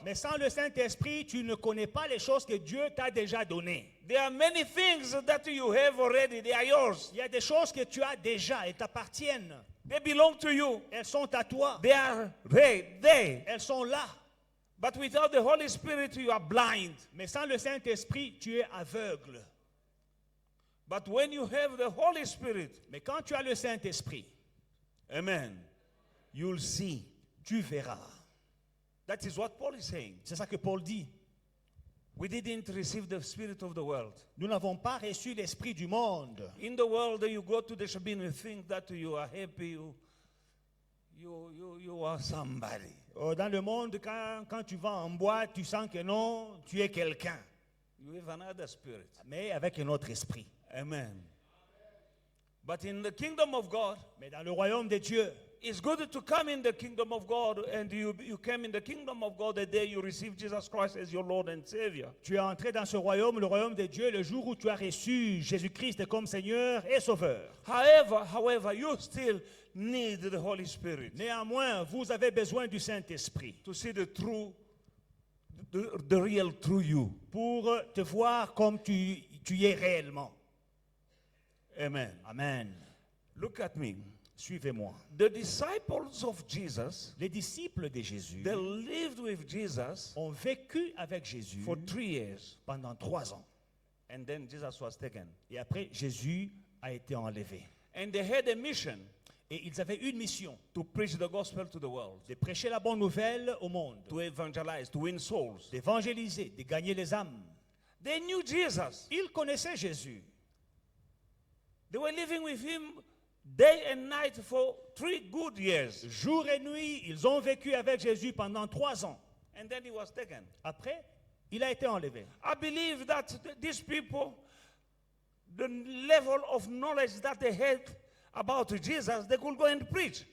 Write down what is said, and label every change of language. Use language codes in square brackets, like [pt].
[fr] Mais sans le Saint-Esprit, tu ne connais pas les choses que Dieu t'a déjà données. [en] There are many things that you have already. They are yours. [fr] Il y a des choses que tu as déjà et t'appartiennent. [en] They belong to you. [fr] Elles sont à toi. [en] They are there. [fr] Elles sont là. [en] But without the Holy Spirit, you are blind. [fr] Mais sans le Saint-Esprit, tu es aveugle. [en] But when you have the Holy Spirit, [fr] Mais quand tu as le Saint-Esprit, [en] amen, you'll see. [fr] tu verras. [en] That is what Paul is saying. [fr] C'est ça que Paul dit. [en] We didn't receive the spirit of the world. [fr] Nous n'avons pas reçu l'esprit du monde. [en] In the world, you go to the shop and you think that you are happy, you are somebody. [fr] Dans le monde, quand tu vas en boîte, tu sens que non, tu es quelqu'un. [en] You have another spirit. [fr] Mais avec un autre esprit. [en] Amen. But in the kingdom of God, [fr] Mais dans le royaume de Dieu, [en] it's good to come in the kingdom of God, and you came in the kingdom of God the day you received Jesus Christ as your Lord and Savior. [fr] tu es entré dans ce royaume, le royaume de Dieu, le jour où tu as reçu Jésus-Christ comme Seigneur et Sauveur. [en] However, you still need the Holy Spirit [fr] Néanmoins, vous avez besoin du Saint-Esprit [en] to see the real true you. [fr] pour te voir comme tu es réellement. [en] Amen. Amen. Look at me. [fr] Suivez-moi. [en] The disciples of Jesus, [fr] Les disciples de Jésus [en] they lived with Jesus [fr] ont vécu avec Jésus [en] for 3 years, [fr] pendant 3 ans. [en] and then Jesus was taken. [fr] Et après, Jésus a été enlevé. [en] And they had a mission [fr] Et ils avaient une mission, [en] to preach the gospel to the world, [fr] de prêcher la bonne nouvelle au monde, [en] to evangelize, to win souls. [fr] d'évangéliser, de gagner les âmes. [en] They knew Jesus. [fr] Ils connaissaient Jésus. [en] They were living with him day and night for 3 good years. [fr] Jour et nuit, ils ont vécu avec Jésus pendant 3 ans. [en] And then he was taken. [fr] Après, il a été enlevé. [en] I believe that these people, the level of knowledge that they had about Jesus, they could go and preach.